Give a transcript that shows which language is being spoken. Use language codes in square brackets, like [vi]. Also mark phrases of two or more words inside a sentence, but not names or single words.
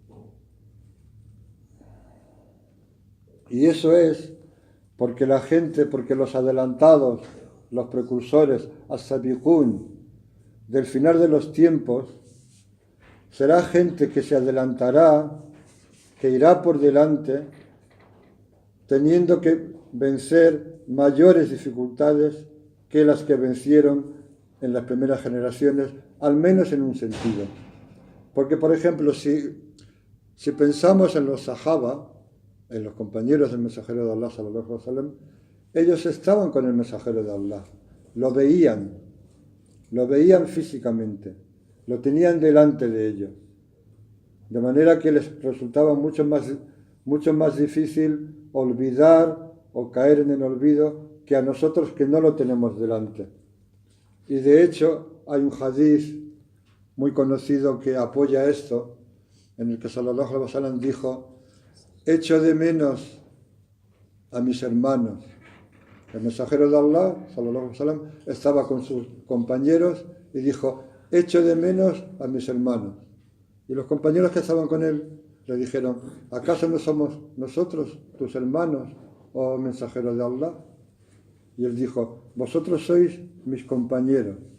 [es] Y eso es porque los adelantados, los precursores, as-sabiqun, del final de los tiempos, será gente que se adelantará, que irá por delante, teniendo que vencer mayores dificultades que las que vencieron en las primeras generaciones, al menos en un sentido. Porque, por ejemplo, si pensamos en los Sahaba, en los compañeros del mensajero de Allah, [ar] صلى الله عليه وسلم, [es] ellos estaban con el mensajero de Allah, lo veían físicamente, lo tenían delante de ellos, de manera que les resultaba mucho más difícil olvidar o caer en el olvido que a nosotros que no lo tenemos delante. Y de hecho hay un hadith muy conocido que apoya esto, en el que [ar] صلى الله عليه وسلم [es] dijo: echo de menos a mis hermanos. El mensajero de Allah, [ar] صلى الله عليه وسلم, [es] estaba con sus compañeros y dijo: echo de menos a mis hermanos. Y los compañeros que estaban con él le dijeron: ¿acaso no somos nosotros tus hermanos, oh mensajero de Allah? Y él dijo: vosotros sois mis compañeros.